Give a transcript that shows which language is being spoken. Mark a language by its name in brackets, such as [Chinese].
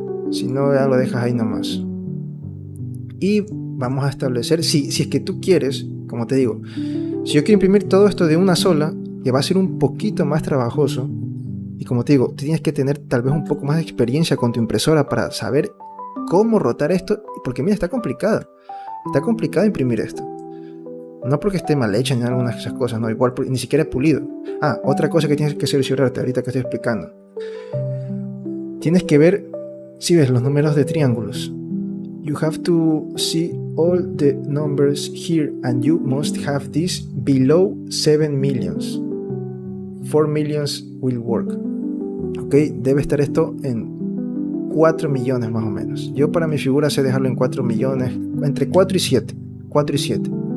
[Spanish] Si no, ya lo dejas ahí nomás. Y vamos a establecer, si es que tú quieres, como te digo, si yo quiero imprimir todo esto de una sola, que va a ser un poquito más trabajoso, y como te digo, tienes que tener tal vez un poco más de experiencia con tu impresora para saber cómo rotar esto, porque mira, está complicado imprimir esto. No porque esté mal hecha ni algunas de esas cosas, no, igual ni siquiera es pulido. Otra cosa que tienes que cerciorarte ahorita que estoy explicando. Tienes que ver, si ves los números de triángulos. [English] You have to see all the numbers here and you must have this below 7 millions. 4 millions will work. [Spanish] Ok, debe estar esto en 4 millones más o menos. Yo para mi figura sé dejarlo en 4 millones, entre 4 y 7. 4 y 7.